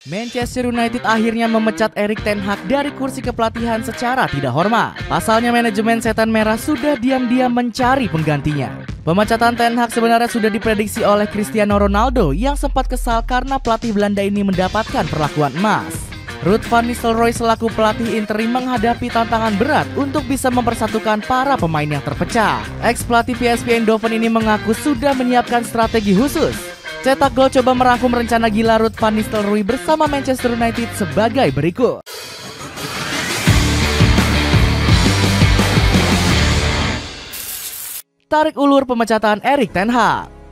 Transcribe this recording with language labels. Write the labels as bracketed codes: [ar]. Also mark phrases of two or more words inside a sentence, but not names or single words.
[id] Manchester United akhirnya memecat Erik ten Hag dari kursi kepelatihan secara tidak hormat. Pasalnya manajemen Setan Merah sudah diam-diam mencari penggantinya. Pemecatan ten Hag sebenarnya sudah diprediksi oleh Cristiano Ronaldo yang sempat kesal karena pelatih Belanda ini mendapatkan perlakuan emas. Ruud van Nistelrooy selaku pelatih interim menghadapi tantangan berat untuk bisa mempersatukan para pemain yang terpecah. Ex-pelatih PSV Eindhoven ini mengaku sudah menyiapkan strategi khusus. Cetak gol coba merangkum rencana gila Ruud van Nistelrooy bersama Manchester United sebagai berikut. Tarik ulur pemecatan Erik ten Hag.